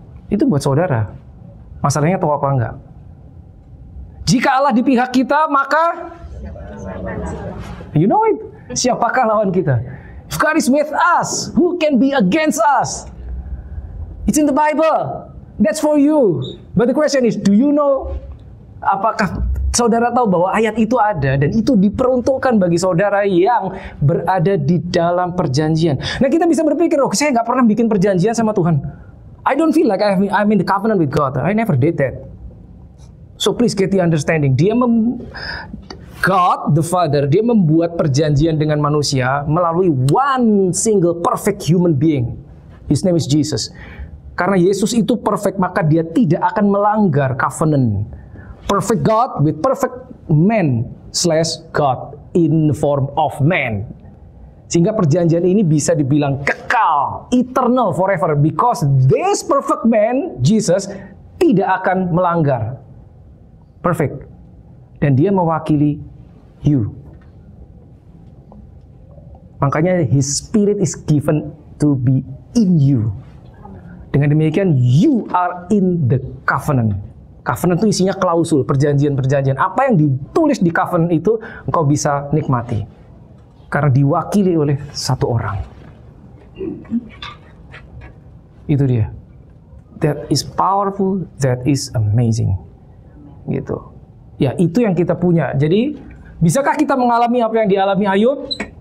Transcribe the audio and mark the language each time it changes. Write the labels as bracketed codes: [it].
[id] Itu buat saudara. Masalahnya tahu apa enggak? Jika Allah di pihak kita, maka [en] you know it. [id] Siapakah lawan kita? [en] If God is with us, who can be against us? It's in the Bible. That's for you. But the question is, do you know? [id] Apakah saudara tahu bahwa ayat itu ada dan itu diperuntukkan bagi saudara yang berada di dalam perjanjian? Nah, kita bisa berpikir, oh, saya nggak pernah bikin perjanjian sama Tuhan. [en] I don't feel like I'm in the covenant with God. I never did that. So please get the understanding. God the Father, [id] dia membuat perjanjian dengan manusia melalui [en] one single perfect human being. His name is Jesus. [id] Karena Yesus itu perfect, maka dia tidak akan melanggar covenant. [en] Perfect God with perfect man / God in the form of man. [id] Sehingga perjanjian ini bisa dibilang kekal, [en] eternal, forever. Because this perfect man, Jesus, [id] tidak akan melanggar. [en] Perfect. [id] Dan dia mewakili you. [en] Makanya His Spirit is given to be in you. [id] Dengan demikian, [en] you are in the covenant. [id] Covenant itu isinya klausul, perjanjian-perjanjian. Apa yang ditulis di covenant itu, engkau bisa nikmati. Karena diwakili oleh satu orang. Itu dia. [en] That is powerful, that is amazing. Gitu. [id] Ya, itu yang kita punya. Jadi, bisakah kita mengalami apa yang dialami Ayub?